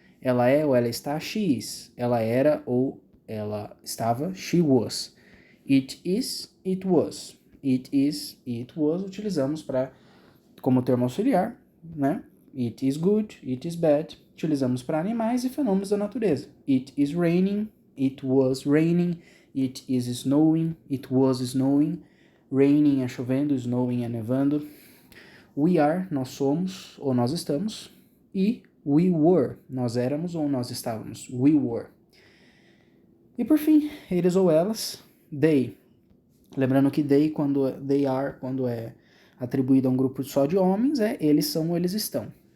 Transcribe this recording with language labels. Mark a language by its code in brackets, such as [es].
[pt] Ela é ou ela está, she is. Ela era ou ela estava, she was. [en] It is, it was. It is, it was, [pt] utilizamos para como termo auxiliar, [en] né? It is good, it is bad. [pt] Utilizamos para animais e fenômenos da natureza. [en] It is raining, it was raining. It is snowing, it was snowing. [pt] Raining é chovendo, snowing é nevando. [en] We are, [pt] nós somos ou nós estamos. E [en] we were, [pt] nós éramos ou nós estávamos. [en] We were. [pt] E por fim, eles ou elas, they. Lembrando que [en] they are, [pt] quando é atribuído a um grupo só de homens, é eles são ou eles estão.